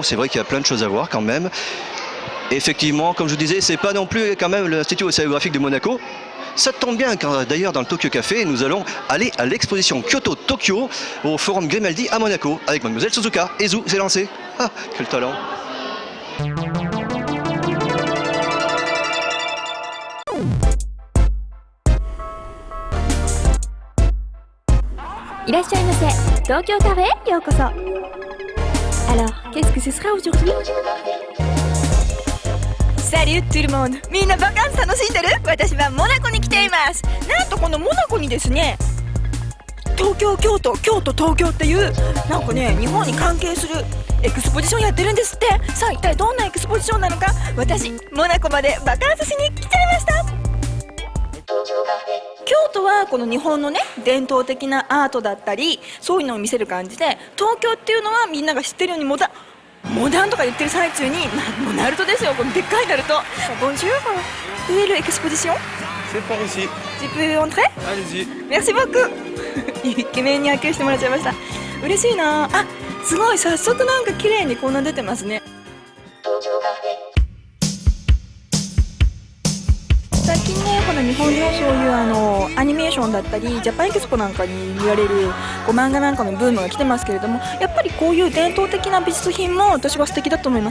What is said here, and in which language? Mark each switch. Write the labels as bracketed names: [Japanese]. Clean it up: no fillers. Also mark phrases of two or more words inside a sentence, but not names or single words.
[French] C'est vrai qu'il y a plein de choses à voir quand même. Effectivement, comme je vous disais, c'est pas non plus quand même l'Institut océanographique de Monaco. Ça tombe bien, car d'ailleurs dans le Tokyo Café, nous allons aller à l'exposition Kyoto-Tokyo au Forum Grimaldi à Monaco avec Mademoiselle Suzuka. Ezu, c'est lancé. Ah, quel talent. [Japanese] いらっしゃいませ。東京カフェへようこそ。 [French] Alors, qu'est-ce que ce sera aujourd'hui? Salut tout le monde! [Japanese] みんなバカンス楽しんでる？私はモナコに来ています。なんとこのモナコにですね、東京、京都、京都、東京っていうなんかね、日本に関係するエクスポジションやってるんですって。さあ一体どんなエクスポジションなのか、私モナコまでバカンスしに来ちゃいました。京都はこの日本のね、伝統的なアートだったりそういうのを見せる感じで、東京っていうのはみんなが知ってるようにモダンとか言ってる最中にもうナルトですよ、このでっかいナルト。 [French] Bonjour, où est l'exposition? C'est par ici. Tu peux entrer? Allez-y. Merci beaucoup. [Japanese] イケメンに発見してもらっちゃいました。嬉しいなあ。すごい、早速なんか綺麗にこんな出てますね。先に日本のそういうアニメーションだったりジャパンエキスポなんかに見られるこう漫画なんかのブームが来てますけれども、やっぱりこういう伝統的な美術品も私は素敵だと思います。